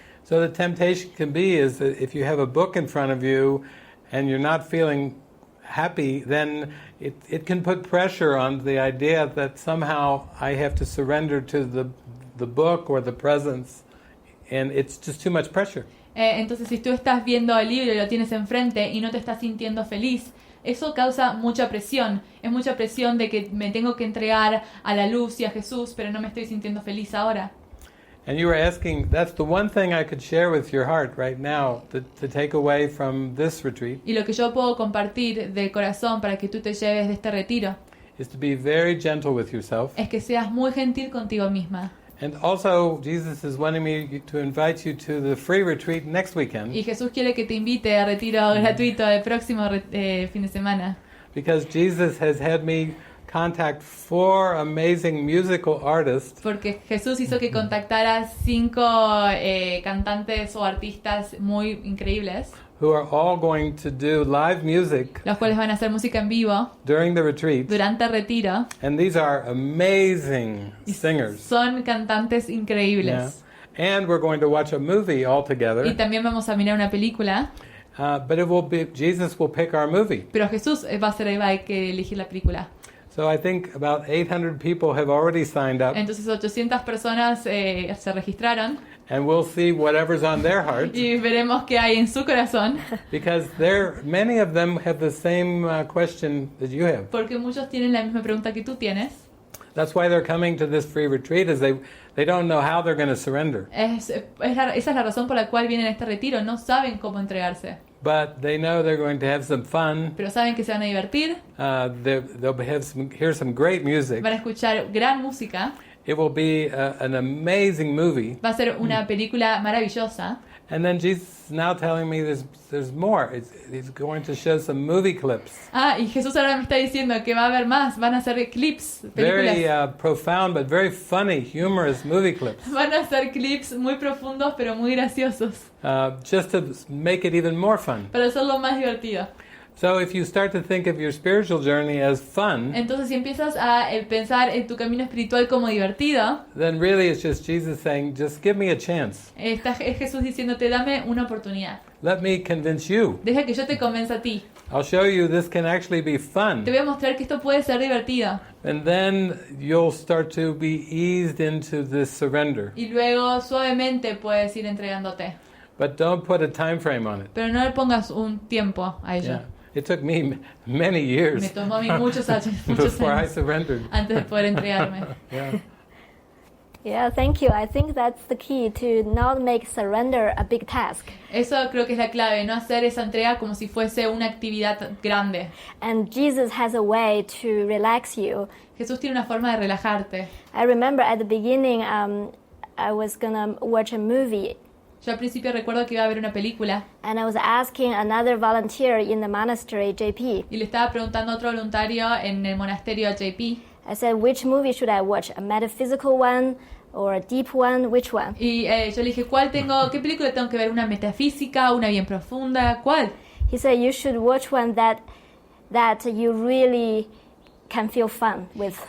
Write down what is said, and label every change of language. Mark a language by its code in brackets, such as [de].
[en] So the temptation can be is that if you have a book in front of you and you're not feeling happy, then it can put pressure on the idea that somehow I have to surrender to the book or the presence, and it's just too much pressure. [es] Entonces, si tú estás viendo el libro y lo tienes enfrente y no te estás sintiendo feliz, eso causa mucha presión. Es mucha presión de que me tengo que entregar a la luz y a Jesús, pero no me estoy sintiendo feliz ahora. [en] And you were asking, that's the one thing I could share with your heart right now to take away from this retreat. [es] Y lo que yo puedo compartir del corazón para que tú te lleves de este retiro [en] Is to be very gentle with yourself. [es] es que seas muy gentil contigo misma. [en] And also, Jesus is wanting me to invite you to the free retreat next weekend. [es] Y Jesús quiere que te invite a retiro gratuito el próximo fin de semana. [en] Because Jesus has had me contact 4 amazing musical artists [es] Porque Jesús hizo que contactara 5 cantantes o artistas muy increíbles, [en] who are all going to do live music [es] los cuales van a hacer música en vivo [en] during the retreat. [es] durante el retiro. [en] And these are amazing singers. [es] Son cantantes Yeah. increíbles. [en] And we're going to watch a movie all [es] Y [en] together. [es] también vamos a mirar una película, [en] But it will be, Jesus will pick our movie. [es] pero Jesús va a ser el que elegir la película. [en] So I think about 800 people have already signed up. [es] Entonces 800 personas se registraron [en] And we'll see whatever's on their heart. [es] y veremos qué hay en su corazón, [en] Because many of them have the same question that you have. [es] porque muchos tienen la misma pregunta que tú tienes. [en] That's why they're coming to this free retreat, is they don't know how they're going to surrender. [es] Esa es la razón por la cual vienen a este retiro. No saben cómo entregarse, [en] But they know they're going to have some fun. [es] pero saben que se van a divertir, [en] They'll hear some great music. [es] van a escuchar gran música, [en] It will be an amazing movie. [es] va a ser una película maravillosa. [en] And then Jesus is now telling me there's more. He's going to show some movie clips. [es] Y Jesús ahora me está diciendo que va a haber más, van a ser clips, películas. [en] Very profound but very funny, humorous movie clips. [es] Van a ser clips muy profundos pero muy graciosos, [en] Just to make it even more fun. [es] para hacerlo más divertido. [en] So if you start to think of your spiritual journey as fun, [es] Entonces si empiezas a pensar en tu camino espiritual como divertido, [en] then really it's just Jesus saying, just give me a chance. [es] es Jesús diciéndote, dame una oportunidad. [en] Let me convince you. [es] Deja que yo te convenza a ti. [en] I'll show you this can actually be fun. [es] Te voy a mostrar que esto puede ser divertido. [en] And then you'll start to be eased into this surrender. [es] Y luego suavemente puedes ir entregándote. [en] But don't put a time frame on it. [es] Pero no le pongas un tiempo a ello. [en] Yeah. It took me many years [es] Me tomó a mí muchos años [en] before I [es] antes [en] surrendered. [es] de poder entregarme. Yeah. [en] Yeah, thank you. I think that's the key to not make surrender a big task. [es] Eso creo que es la clave, no hacer esa entrega como si fuese una actividad grande. [en] And Jesus has a way to relax you. [es] Jesús tiene una forma de relajarte. [en] I remember at the beginning, I was gonna watch a movie, [es] Yo al principio recuerdo que iba a ver una película [en] and I was asking another volunteer in the monastery, JP. [es] y le estaba preguntando a otro voluntario en el monasterio JP. [en] I said, which movie should I watch? A metaphysical one or a deep one? Which one? [es] Y yo le dije, ¿qué película tengo que ver? ¿Una metafísica? ¿Una bien profunda? ¿Cuál? [en] He said, you should watch one that you really can feel fun with.